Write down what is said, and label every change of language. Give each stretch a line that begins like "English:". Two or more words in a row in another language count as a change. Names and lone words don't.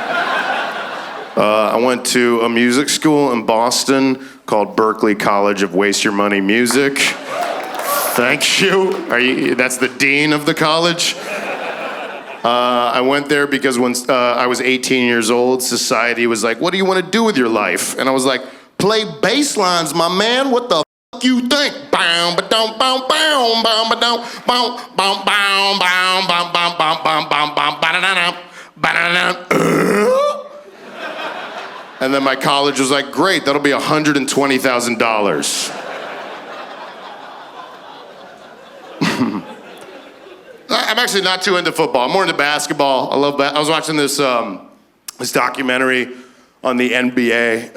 English: I went to a music school in Boston called Berklee College of Waste Your Money Music. Thank you. That's the dean of the college. I went there because when I was 18 years old, society was like, what do you want to do with your life? And I was like, play bass lines, my man. What the f you think? Bow, ba-dum, bow, bow, bow, ba-dum, bow, bow, bow, bow, bow, bow, bow, bow, bow, bow, ba-da-da-da, ba-da-da-da. And then my college was like, great, that'll be $120,000. I'm actually not too into football. I'm more into basketball. I love I was watching this documentary on the NBA.